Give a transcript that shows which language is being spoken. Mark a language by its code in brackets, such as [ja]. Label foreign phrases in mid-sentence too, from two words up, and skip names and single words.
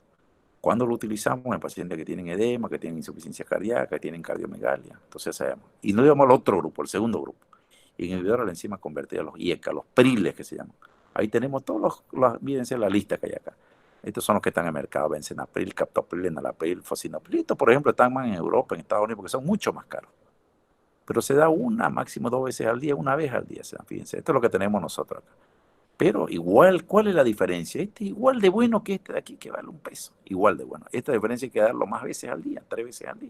[es] Cuando lo utilizamos en pacientes que tienen edema, que tienen insuficiencia cardíaca, que tienen cardiomegalia. Entonces sabemos. Y nos íbamos al otro grupo, el segundo grupo. Inhibidores de la enzima convertida, los IECA, los PRILes que se llaman. Ahí tenemos fíjense la lista que hay acá. Estos son los que están en el mercado, benzenapril, captopril, enalapril, fosinapril. Estos, por ejemplo, están más en Europa, en Estados Unidos, porque son mucho más caros. Pero se da máximo 2 veces al día, una vez al día. Fíjense, esto es lo que tenemos nosotros acá. Pero igual, ¿cuál es la diferencia? Este es igual de bueno que este de aquí, que vale 1 peso. Igual de bueno. Esta diferencia hay que darlo más veces al día, 3 veces al día.